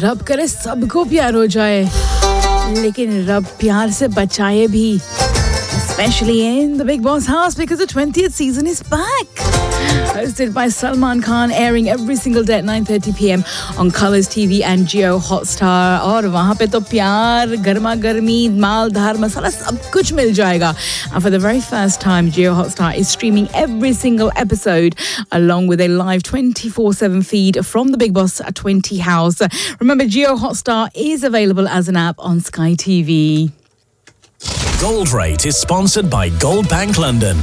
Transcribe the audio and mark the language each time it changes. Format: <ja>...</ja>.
<hi>रब करे सबको प्यार हो जाए, लेकिन रब प्यार से बचाए भी.</hi> <en>Especially in the Big Boss house, because the 20th season is back. Hosted by Salman Khan, airing every single day at 9:30 PM on Colors TV and Jio Hotstar.</en> <hi>और वहाँ पे तो प्यार, गरमा गरमी, माल धर मसाला सब कुछ मिल जाएगा.</hi> <en>And for the very first time, Jio Hotstar is streaming every single episode along with a live 24/7 feed from the Big Boss 20 house. Remember, Jio Hotstar is available as an app on Sky TV. Gold Rate is sponsored by Gold Bank London.</en>